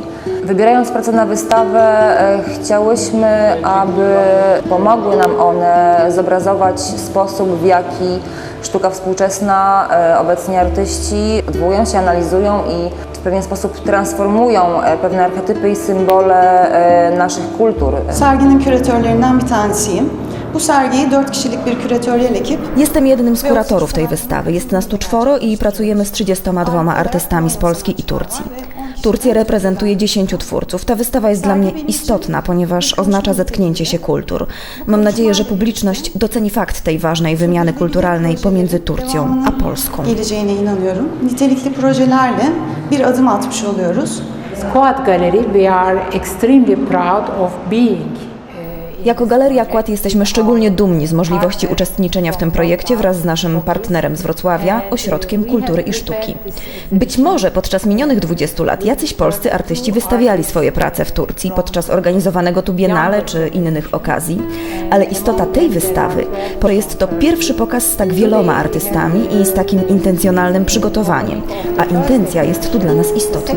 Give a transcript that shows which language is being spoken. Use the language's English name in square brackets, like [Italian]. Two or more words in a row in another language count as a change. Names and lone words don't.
[Polish] Wybierając pracę na wystawę, chciałyśmy, aby pomogły nam one zobrazować sposób, w jaki sztuka współczesna, obecnie artyści odwołują się, analizują i w pewien sposób transformują pewne archetypy i symbole naszych kultur. [Turkish] Serginin küratörlerinden bir tanesiyim. Bu sergiyi 4 kişilik bir küratöryel ekip. [Polish] Jestem jednym z kuratorów tej wystawy. Jest nas tu 4 i pracujemy z 32 artystami z Polski i Turcji. Turcję reprezentuje 10 twórców. Ta wystawa jest dla mnie istotna, ponieważ oznacza zetknięcie się kultur. Mam nadzieję, że publiczność doceni fakt tej ważnej wymiany kulturalnej pomiędzy Turcją a Polską. [Turkish] Geleceğine inanıyorum. Nitelikli projelerle bir adım atmış oluyoruz. [English] Quad Gallery, we are extremely proud of being. [Polish] Jako Galeria Quad jesteśmy szczególnie dumni z możliwości uczestniczenia w tym projekcie wraz z naszym partnerem z Wrocławia, Ośrodkiem Kultury i Sztuki. Być może podczas minionych 20 lat jacyś polscy artyści wystawiali swoje prace w Turcji podczas organizowanego tu biennale czy innych okazji, ale istota tej wystawy to jest to pierwszy pokaz z tak wieloma artystami i z takim intencjonalnym przygotowaniem, a intencja jest tu dla nas istotna.